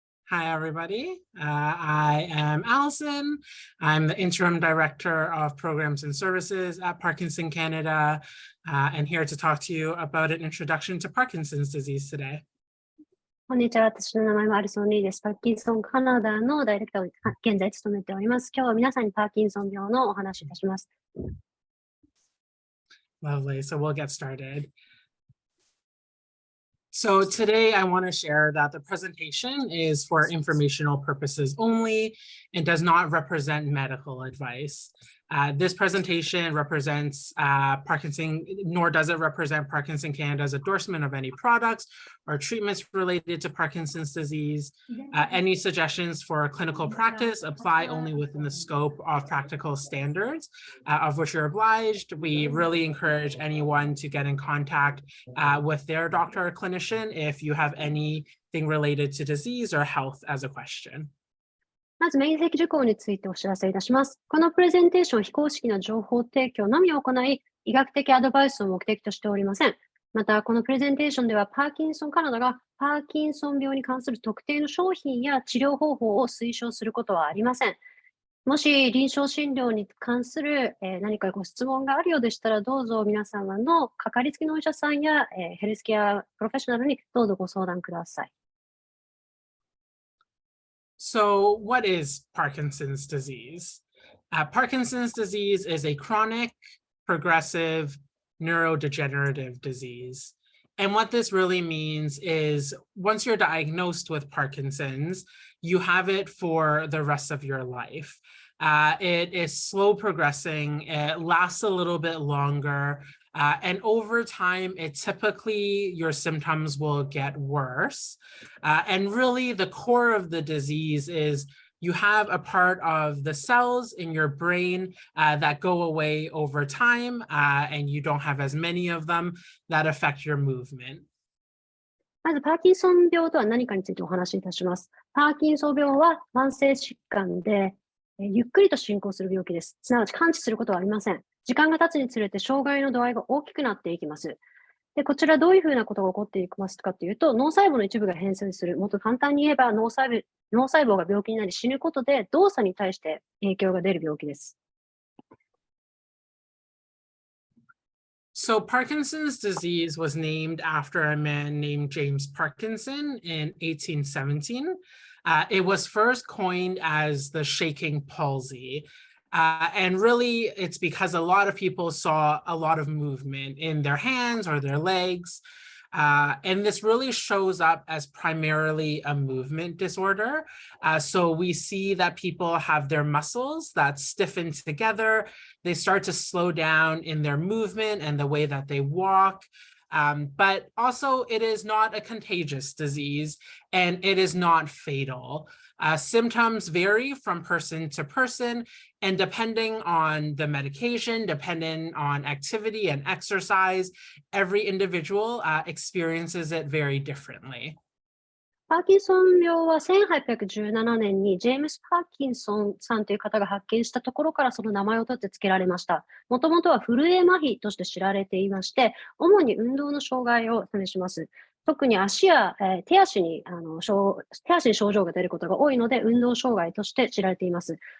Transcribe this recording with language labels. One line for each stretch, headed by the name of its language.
English: Hi, everybody. I am Alison. I'm the Interim Director of Programs and Services at Parkinson Canada, and here to talk to you about an introduction to Parkinson's disease today.
Japanese: こんにちは。私の名前はアリソン・リーです。パーキンソンカナダのダイレクターを現在務めております。今日は皆さんにパーキンソン病のお話をいたします。
English: Lovely. So we'll get started. So today I want to share that the presentation is for informational purposes only and does not represent medical advice. This presentation represents Parkinson, nor does it represent Parkinson Canada's endorsement of any products or treatments related to Parkinson's disease. Any suggestions for clinical practice apply only within the scope of practical standards of which you're obliged. We really encourage anyone to get in contact with their doctor or clinician if you have anything related to disease or health as a question.
Japanese: まず面積事項についてお知らせいたします。このプレゼンテーションは非公式な情報提供のみを行い、医学的アドバイスを目的としておりません。また、このプレゼンテーションではパーキンソンカナダがパーキンソン病に関する特定の商品や治療方法を推奨することはありません。もし臨床診療に関する何かご質問があるようでしたら、どうぞ皆様のかかりつけのお医者さんやヘルスケアプロフェッショナルにどうぞご相談ください。
English: So what is Parkinson's disease? Parkinson's disease is a chronic, progressive, neurodegenerative disease. And what this really means is once you're diagnosed with Parkinson's, you have it for the rest of your life. It is slow progressing, it lasts a little bit longer, and over time, your symptoms will get worse. And really the core of the disease is you have a part of the cells in your brain that go away over time, and you don't have as many of them that affect your movement.
Japanese: まず、パーキンソン病とは何かについてお話しいたします。パーキンソン病は慢性疾患で、ゆっくりと進行する病気です。すなわち完治することはありません。時間が経つにつれて障害の度合いが大きくなっていきます。で、こちらどういうふうなことが起こっていきますかというと、脳細胞の一部が変性する。もっと簡単に言えば脳細胞が病気になり死ぬことで動作に対して影響が出る病気です。
English: So Parkinson's disease was named after a man named James Parkinson in 1817. It was first coined as the shaking palsy. And really, it's because a lot of people saw a lot of movement in their hands or their legs. And this really shows up as primarily a movement disorder. So we see that people have their muscles that stiffen together. They start to slow down in their movement and the way that they walk. But also it is not a contagious disease and it is not fatal. Symptoms vary from person to person, and depending on the medication, depending on activity and exercise, every individual experiences it very differently.
Japanese: パーキンソン病は1817年にジェームス・パーキンソンさんという方が発見したところからその名前を取って付けられました。もともとは震え麻痺として知られていまして、主に運動の障害を示します。特に足や手足に症状が出ることが多いので、運動障害として知られています。